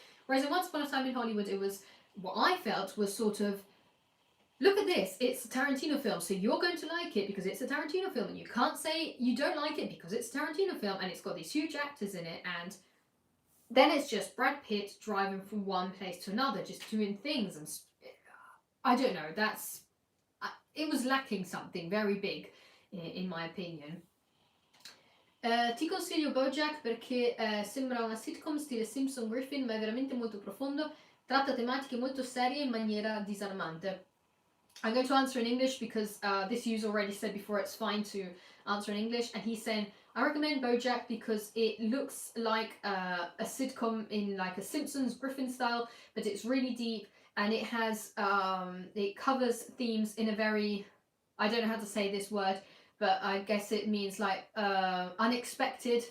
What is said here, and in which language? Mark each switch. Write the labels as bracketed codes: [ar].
[en] Whereas in Once Upon a Time in Hollywood, it was, what I felt was sort of, look at this, it's a Tarantino film, so you're going to like it because it's a Tarantino film, and you can't say you don't like it because it's a Tarantino film, and it's got these huge actors in it, and then it's just Brad Pitt driving from one place to another, just doing things, and I don't know, it was lacking something very big, in my opinion. [it] Ti consiglio BoJack perché sembra una sitcom stile Simpson Griffin, ma è veramente molto profondo, tratta tematiche molto serie in maniera disarmante. [en] I'm going to answer in English because this user already said before it's fine to answer in English, and he's saying, I recommend BoJack because it looks like a sitcom in like a Simpsons Griffin style, but it's really deep, and it has it covers themes in a very, I don't know how to say this word, but I guess it means like unexpected.